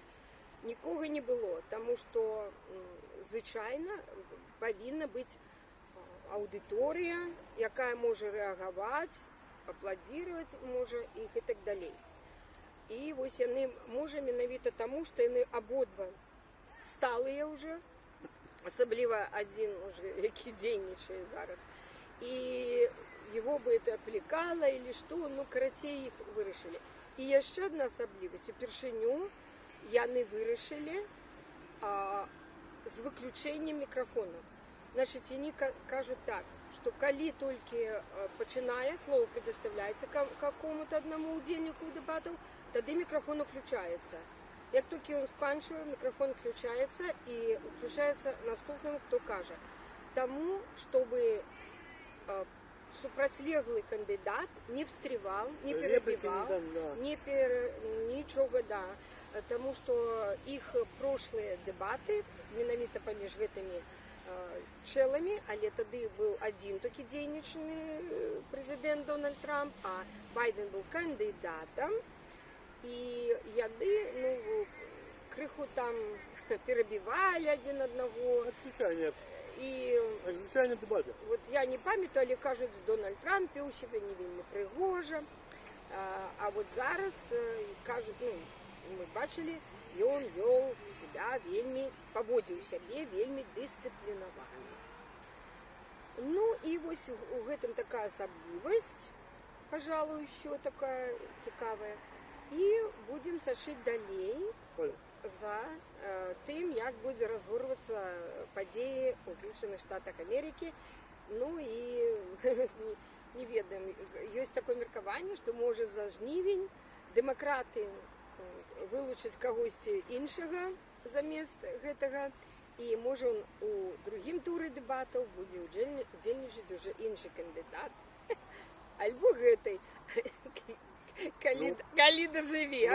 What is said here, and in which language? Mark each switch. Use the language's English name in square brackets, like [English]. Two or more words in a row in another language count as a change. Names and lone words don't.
[Belarusian] Нікога не было, таму што звычайна павінна быць аўдыторыя, якая можа рэагаваць, апладзіраваць можа іх і так далей. І вось яны, можа, менавіта таму, што яны абодва сталыя ўжо, асабліва адзін, які дзейнічае зараз. [Russian] І его бы это отвлекало или что, [Belarusian] ну, карацей, іх вырашылі. І яшчэ адна асаблівасць, упершыню яны вырашылі з выключэннем мікрафонаў. [Russian] Значит, [Belarusian] яны кажут [Russian] так, что коли только починая, слово предоставляется какому-то одному удельнику дебатов, тогда микрофон включается. Как только он сканчивает, микрофон включается и включается наступному, кто каже. Тому, чтобы супротивный кандидат не встревал, не перебивал, ничего, да. Тому что их прошлые дебаты, [Belarusian] менавіта паміж гэтымі чэлами, але тады быў адзін такі дзейнічны прэзідэнт Дональд Трамп, а Байден быў кандыдатам, і яны, ну, крыху там перабівалі адзін аднаго. Звычайныя дэбаты. Вот я не памятаю, але кажуць, Дональд Трамп вёў сябе не вельмі прыгожа, а вот зараз кажуць, ну, мы бачылі, ён вёў себя вельмі, паводзіў сябе вельмі дысцыплінавана. Ну і вось у гэтым такая асаблівасць, [Russian] пожалуй, еще такая цікавая. [Belarusian] І будзем сачыць далей за тым, як будзе разгорвацца падзеі ў Злучаных Штатах Амерыкі. Ну і не ведаем, ёсць такое меркаванне, што можа за жнівень дэмакраты вылучыць кагосьці іншага замест гэтага, і можа у другім туры дэбатаў будзе удзельнічаць уже іншы кандыдат, альбо гэтай, калі дажыве.